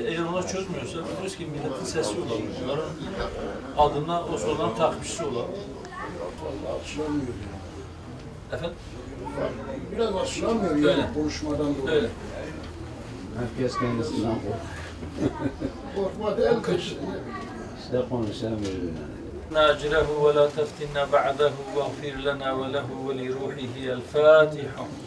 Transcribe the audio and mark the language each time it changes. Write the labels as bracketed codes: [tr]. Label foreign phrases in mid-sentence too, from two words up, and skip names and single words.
[tr] Eğer onlar çözmüyorsa diyoruz ki milletin sesi olalım. Onların adına o sorunların takipçisi olalım. Vallahi açılamıyor. Efendim? Biraz açılamıyor Öyle. yani konuşmadan dolayı. Öyle. Herkes kendisinden Korkma değil kız. size konuşamıyor. [ar] ناجله ولا تفتنا بعده واغفر لنا وله ولروحه الفاتحة.